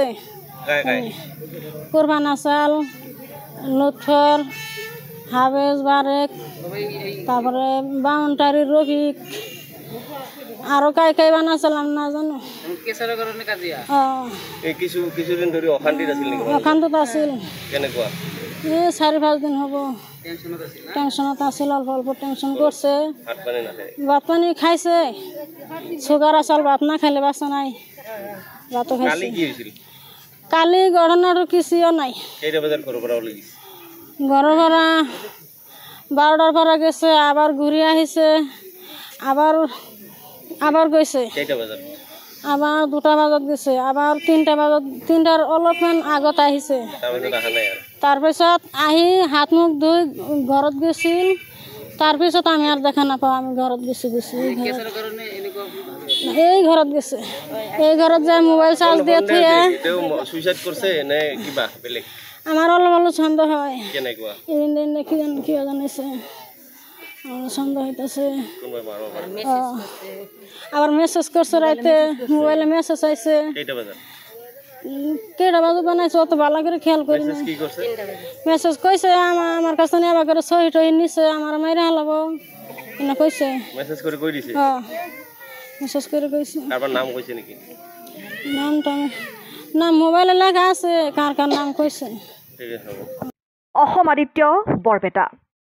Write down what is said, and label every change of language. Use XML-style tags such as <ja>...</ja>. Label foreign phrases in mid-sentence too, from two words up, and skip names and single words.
<bn>কোরবান আসাল, লুৎফর, হাবেজ বারেক, তারপরে বাউন্টারি রফিক, আরো কাই কাই বানাছিলাম না জানো।</bn> <as>কিছুদিন ধরে অশান্তিত আছিল নেকি? অশান্তিত আছিল। কেনেকুৱা? 4-5 দিন হব টেনশনত আছিল,</as> <bn>অল্প অল্প টেনশন করছে। ভাত পানি খাইছে, সুগার আসাল, ভাত না খাইলে বাঁচা নাই। ভাতও খাইছে। কালি ঘটনার কিছুও নাই।</bn> <as>ঘরের পৰা 12টার পৰা গেছে, আবার ঘুরে আহিছে, আবার গেছে, আবার 2টা বাজত গেছে, আবার 3টা বাজত, 3টার অলপমান আগত আহিছে। তাৰপিছত আহি হাত মুখ ধুই ঘৰত গৈছিল। তাৰপিছত আমি আর দেখা নাপাওঁ, আমি ঘৰত গেছি এই ঘৰত গেছে, এই ঘৰত যায় মোবাইল চার্জ দিয়ে থুয়ে সুইসাইড করছে না কিবা বেলেগ? আমার অলপ অলপ সন্দেহ হয়। কেনেকুৱা?</as> <bn>এদিন কি জানিছে সন্দেহ হইতেছে। আবার মেসেজ করছে রাইতে, মোবাইলে মেসেজ আইছে। কেটা বাজে বানাইছে অত ভালো করে খেয়াল করি না। মেসেজ কইছে আমার কাছে নিয়ে আবার করে সহি টহি নিছে, আমার মাইরা হালাবো এনে কইছে। মেসেজ করে কই দিছে? মেসেজ করে কইছে। তারপর নাম কইছে নাকি? নাম মোবাইলে লেখা আছে, কার কার নাম কইছে। অসম আদিত্য, বৰপেটা।</bn>